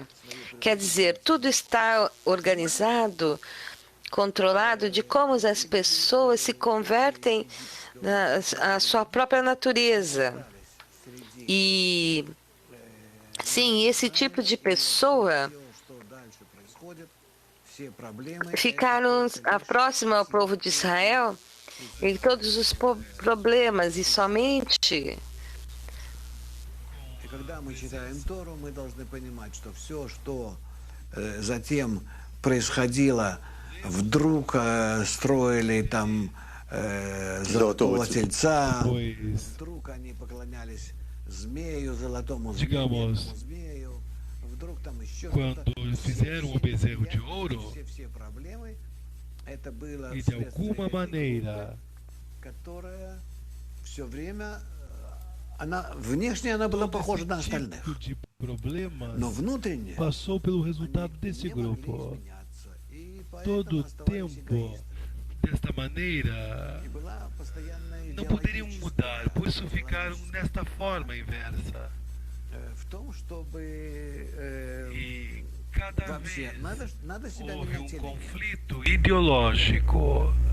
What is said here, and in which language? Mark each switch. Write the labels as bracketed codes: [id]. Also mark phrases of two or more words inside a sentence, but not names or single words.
[pt] Quer dizer, tudo está organizado, controlado de como as pessoas se convertem à sua própria natureza. E, sim, esse tipo de pessoa ficaram próximo ao povo de Israel em todos os problemas e somente [ru] Когда мы читаем Тору, мы должны понимать, что все, что затем происходило, вдруг строили там золотого тельца, вдруг они поклонялись змею, золотому змею, вдруг там еще [pt] quando fizeram o bezerro de ouro, [ru] все проблемы, это было [pt] e de alguma maneira [ru] которая все время внешне она была похожа на остальных, [pt] de problemas [ru] но внутренне [pt] passou pelo resultado desse grupo. Todo o tempo, desta maneira, não poderiam mudar, por isso ficaram nesta forma inversa. E cada vez houve conflito ideológico.